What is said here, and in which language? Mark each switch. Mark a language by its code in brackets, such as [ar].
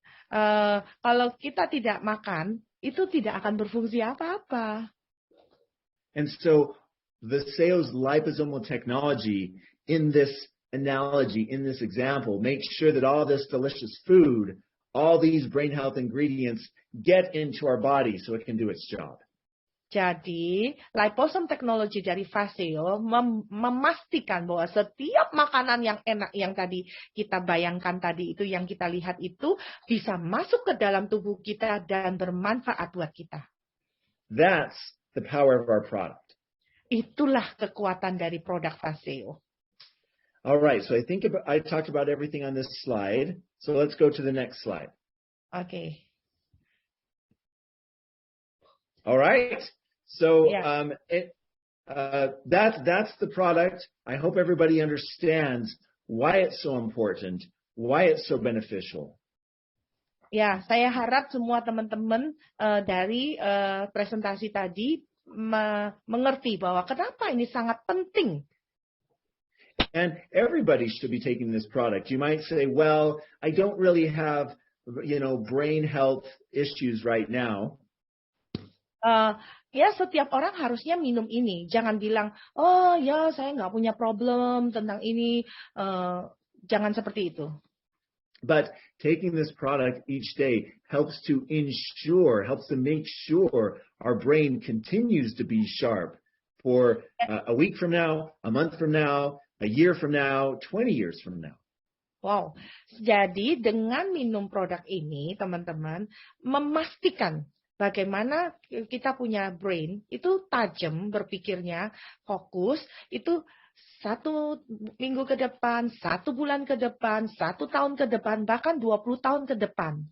[id] Kalau kita tidak makan, itu tidak akan berfungsi apa-apa. [en] And so the sales liposomal technology in this analogy, in this example, makes sure that all this delicious food, all these brain health ingredients get into our body so it can do its job. [id] Jadi, liposome technology dari Faseo memastikan bahwa setiap makanan yang enak yang tadi kita bayangkan tadi itu, yang kita lihat itu bisa masuk ke dalam tubuh kita dan bermanfaat buat kita. [en] That's the power of our product. [id] Itulah kekuatan dari produk Faseo. [en] All right, so I think I talked about everything on this slide. So let's go to the next slide. Okay. All right. So yeah. That's the product. I hope everybody understands why it's so important, why it's so beneficial. [id] Ya, saya harap semua teman-teman dari presentasi tadi mengerti bahwa kenapa ini sangat penting. [en] And everybody should be taking this product. You might say, well, I don't really have, brain health issues right now. [id] Ya, setiap orang harusnya minum ini. Jangan bilang, oh ya saya nggak punya problem tentang ini. Jangan seperti itu. [en] But taking this product each day helps to make sure our brain continues to be sharp for a week from now, a month from now, a year from now, 20 years from now. Wow. [id] Jadi dengan minum produk ini, teman-teman, memastikan bagaimana kita punya brain itu tajam berpikirnya, fokus, itu 1 minggu ke depan, 1 bulan ke depan, 1 tahun ke depan, bahkan 20 tahun ke depan.